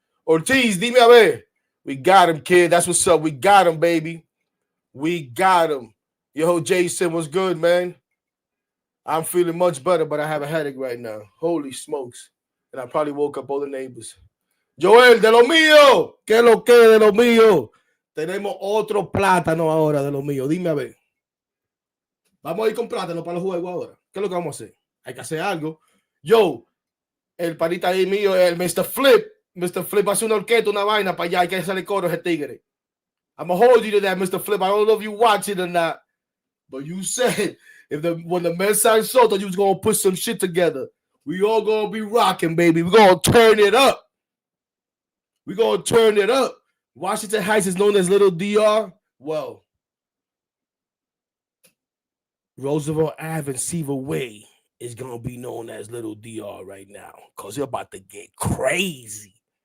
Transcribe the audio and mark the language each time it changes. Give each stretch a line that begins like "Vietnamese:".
English: Ortiz, dime a ver. We got him, kid. That's what's up. We got him, baby. We got him. Yo, Jason, what's good, man? I'm feeling much better, but I have a headache right now. Holy smokes. And I probably woke up all the neighbors.
Spanish: Joel, de lo mío. ¿Qué lo que de lo mío? Tenemos otro plátano ahora de lo mío. Dime a ver. Vamos a ir con plátano para los juegos ahora. ¿Qué es lo que vamos a hacer? Hay que hacer algo. Yo, el panita ahí mío, el Mr. Flip. Mr. Flip hace una orquesta, una vaina para allá. Hay que hacerle coro a ese tigre.
English: I'm going to hold you to that, Mr. Flip. I don't know if you watch it or not. But you said when the man signed Soto, you was going to put some shit together. We all going to be rocking, baby. We're going to turn it up. We're going to turn it up. Washington Heights is known as Little DR. Well, Roosevelt Ave and Seaver Way is going to be known as Little DR right now because they're about to get crazy.